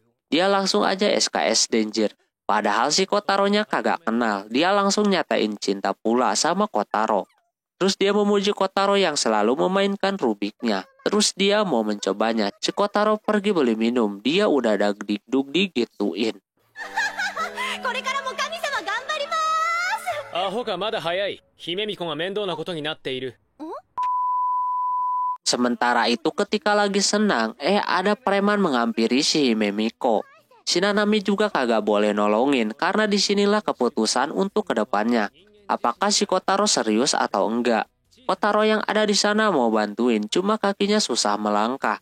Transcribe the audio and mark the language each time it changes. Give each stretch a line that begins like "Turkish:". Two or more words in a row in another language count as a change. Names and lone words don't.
Indonesian: Dia langsung aja SKS Danger. Padahal si Kotaronya kagak kenal, dia langsung nyatain cinta pula sama Kotaro. Terus dia memuji Kotaro yang selalu memainkan Rubiknya. Terus dia mau mencobanya, si Kotaro pergi beli minum, dia udah dagdikduk digituin.
Japanese: これからも神様頑張ります。アホかまだ早い。姫巫女が面倒なことになっている。
Indonesian: Sementara itu ketika lagi senang, ada preman menghampiri si Himemiko. Si Nanami juga kagak boleh nolongin karena disinilah keputusan untuk kedepannya. Apakah si Kotaro serius atau enggak? Kotaro yang ada di sana mau bantuin, cuma kakinya susah melangkah.